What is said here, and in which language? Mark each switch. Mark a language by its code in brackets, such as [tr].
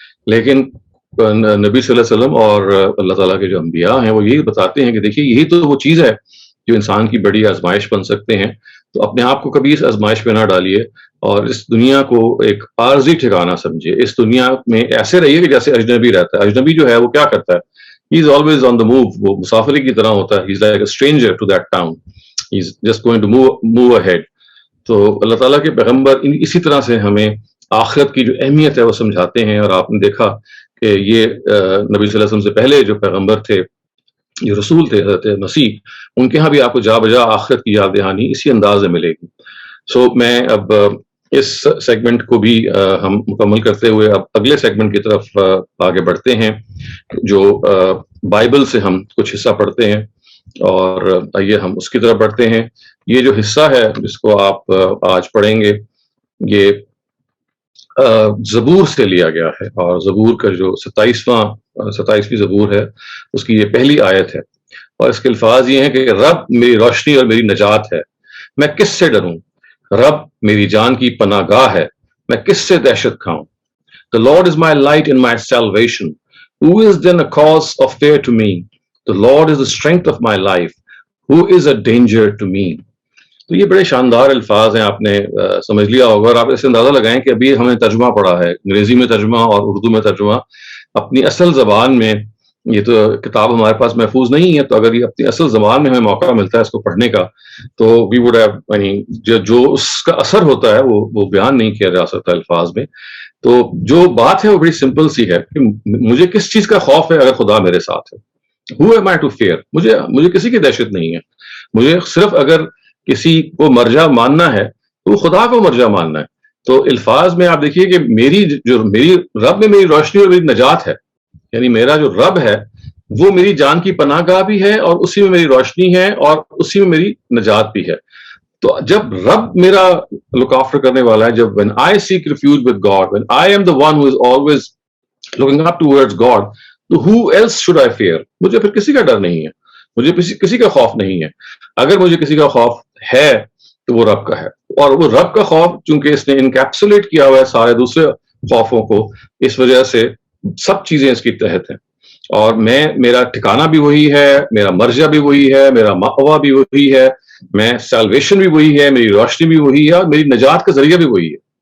[ur] لیکن نبی صلی اللہ علیہ وسلم اور اللہ تعالیٰ کے جو انبیاء ہیں وہ یہی بتاتے ہیں کہ دیکھیے یہی تو وہ چیز ہے جو انسان کی بڑی آزمائش بن سکتے ہیں. تو اپنے آپ کو کبھی اس آزمائش پہ نہ ڈالیے اور اس دنیا کو ایک عارضی ٹھکانہ سمجھیے. اس دنیا میں ایسے رہیے کہ جیسے اجنبی رہتا ہے. اجنبی جو ہے وہ کیا کرتا ہے, [en] he is always on the move. [ur] وہ مسافری کی طرح ہوتا ہے. [en] he is like a stranger to that town. he is just going to move ahead. [ur] تو اللہ تعالیٰ کے پیغمبر اسی طرح سے ہمیں آخرت کی جو اہمیت ہے وہ سمجھاتے ہیں. اور آپ نے دیکھا کہ یہ نبی صلی اللہ علیہ وسلم سے پہلے جو پیغمبر تھے, جو رسول تھے حضرت مسیح, ان کے ہاں بھی آپ کو جا بجا آخرت کی یاد دہانی اسی انداز میں ملے گی. سو میں اب اس سیگمنٹ کو بھی ہم مکمل کرتے ہوئے اب اگلے سیگمنٹ کی طرف آگے بڑھتے ہیں جو بائبل سے ہم کچھ حصہ پڑھتے ہیں, اور آئیے ہم اس کی طرف بڑھتے ہیں. یہ جو حصہ ہے جس کو آپ آج پڑھیں گے یہ زبور سے لیا گیا ہے, اور زبور کا جو 27ویں زبور ہے اس کی یہ پہلی آیت ہے, اور اس کے الفاظ یہ ہیں کہ رب میری روشنی اور میری نجات ہے, میں کس سے ڈروں. رب میری جان کی پناہ گاہ ہے, میں کس سے دہشت کھاؤں. [en] The Lord is my light and my salvation. Who is then a cause of fear to me? The Lord is the strength of my life. Who is a danger to me? [ur] تو یہ بڑے شاندار الفاظ ہیں, آپ نے سمجھ لیا ہوگا. اور آپ اسے اندازہ لگائیں کہ ابھی ہمیں ترجمہ پڑھا ہے, انگریزی میں ترجمہ اور اردو میں ترجمہ. اپنی اصل زبان میں یہ تو کتاب ہمارے پاس محفوظ نہیں ہے, تو اگر یہ اپنی اصل زبان میں ہمیں موقع ملتا ہے اس کو پڑھنے کا, تو [en] we would have, [ur] یعنی جو اس کا اثر ہوتا ہے وہ بیان نہیں کیا جا سکتا الفاظ میں. تو جو بات ہے وہ بڑی سمپل سی ہے کہ مجھے کس چیز کا خوف ہے اگر خدا میرے ساتھ ہے. [en] Who am I to fear? [ur] مجھے کسی کی دہشت نہیں ہے. مجھے صرف اگر کسی کو مرجع ماننا ہے تو وہ خدا کو مرجع ماننا ہے. تو الفاظ میں آپ دیکھیے کہ میری رب میں میری روشنی اور میری نجات ہے. یعنی میرا جو رب ہے وہ میری جان کی پناہ گاہ بھی ہے, اور اسی میں میری روشنی ہے, اور اسی میں میری نجات بھی ہے. تو جب رب میرا لک آفٹر کرنے والا ہے, جب [en] when I seek refuge with God, when I am the one who is always looking up towards God, تو who else should I fear? [ur] مجھے پھر کسی کا ڈر نہیں ہے, مجھے کسی کا خوف نہیں ہے. اگر مجھے کسی کا خوف ہے تو وہ رب کا ہے, اور وہ رب کا خوف چونکہ اس نے انکیپسولیٹ کیا ہوا ہے سارے دوسرے خوفوں کو, اس وجہ سے سب چیزیں اس کی تحت ہیں. اور میرا ٹھکانہ بھی وہی ہے, میرا مرجع بھی وہی ہے, میرا مأویٰ بھی وہی ہے, میں سیلویشن بھی وہی ہے, میری روشنی بھی وہی ہے, اور میری نجات کا ذریعہ بھی وہی ہے.